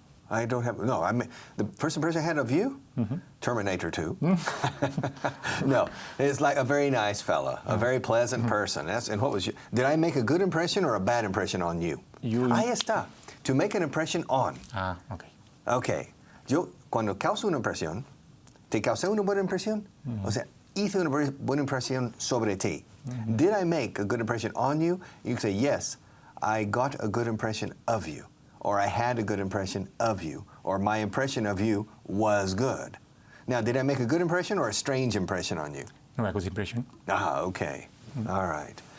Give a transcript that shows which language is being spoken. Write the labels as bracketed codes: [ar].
[en] I don't have, no, the first impression I had of you? Mm-hmm. Terminator 2. No, it's like a very nice fella, a very pleasant person. And what was you? Did I make a good impression or a bad impression on you? [es] Ahí está. [en] To make an impression on. Ah, okay. Okay. [es] Yo, cuando causo una impresión, ¿te causé una buena impresión? O sea, hice una buena impresión sobre ti. [en] Did I make a good impression on you? You can say, yes, I got a good impression of you. Or I had a good impression of you, or my impression of you was good. Now, did I make a good impression or a strange impression on you? No, a good impression. Ah, okay. All right.